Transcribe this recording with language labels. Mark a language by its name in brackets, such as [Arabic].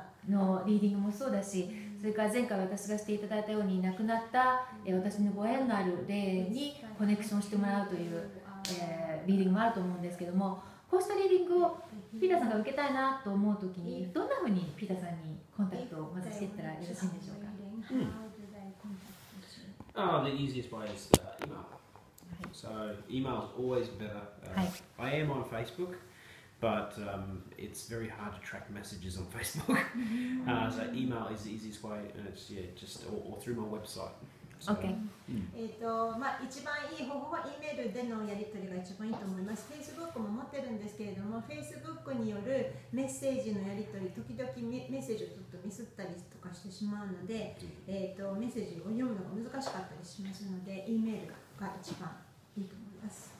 [Japanese] ーのリーディングもそうだし、それから前回私がしていただいたように亡くなった私のご縁のある霊にコネクションしてもらうという、リーディングもあると思うんですけども、こうしたリーディングをピーターさんが受けたいなと思うときにどんなふうにピーターさんにコンタクトをまずしていったらよろしいんでしょうか？ [English] The easiest way is email. So email is always better. I am on Facebook, but it's very hard to track messages on Facebook. So email is the easiest way, and it's just or through my website. OK。 [Japanese] 一番いい方法は E メールでのやり取りが一番いいと思います。 Facebook も持ってるんですけれども、Facebook によるメッセージのやり取り、時々メッセージをちょっとミスったりとかしてしまうので、メッセージを読むのが難しかったりしますので、E メールが一番いいと思います。